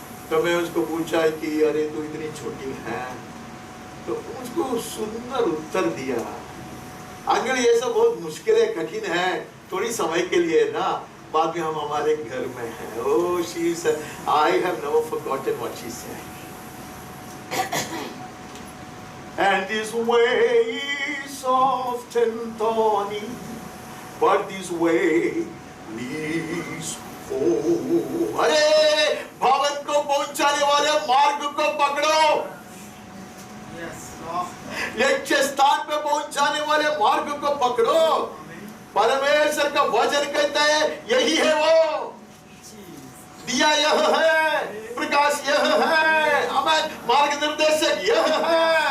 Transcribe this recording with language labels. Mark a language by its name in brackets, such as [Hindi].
[Hindi] तो मैं उसको पूछा कि अरे तू इतनी छोटी है, तो उसको सुंदर उत्तर दिया, अगर ये सब बहुत मुश्किल है, कठिन है, थोड़ी समय के लिए ना, बाद में हम हमारे घर में हैं। [English] Oh, she said, I have never forgotten what she said. And this way is often thorny, but this way leads home. [Hindi] अरे भवन को पहुंचाने वाले मार्ग को पकड़ो। लक्ष्य स्थान पे पहुंचाने वाले मार्ग को पकड़ो। परमेश्वर का वचन कहता है यही है वो दिया, यह है प्रकाश, यह है हमें मार्गदर्शक, यह है।